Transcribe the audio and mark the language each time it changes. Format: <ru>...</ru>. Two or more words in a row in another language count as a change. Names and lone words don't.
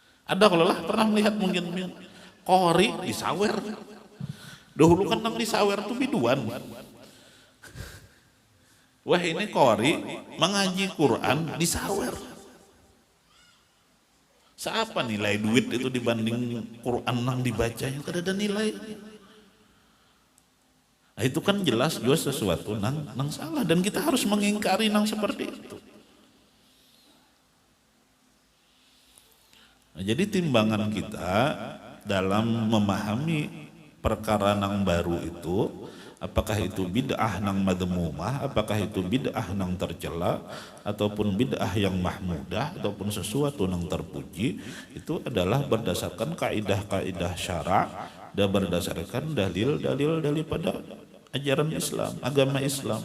<bjn>Ada kalau lah pernah melihat mungkin kori disawer. Dahulu kan nang disawer tuh biduan. Wah ini kori mengaji Quran disawer. Siapa nilai duit itu dibanding Quran nang dibacanya? Kada ada nilai. Nah, itu kan jelas juga sesuatu nang salah dan kita harus mengingkari nang seperti itu. Nah, jadi timbangan kita dalam memahami perkara nang baru itu, apakah itu bid'ah nang madmumah, apakah itu bid'ah nang tercela, ataupun bid'ah yang mahmudah, ataupun sesuatu nang terpuji, itu adalah berdasarkan kaidah-kaidah syara' dan berdasarkan dalil-dalil daripada ajaran Islam, agama Islam.</bjn>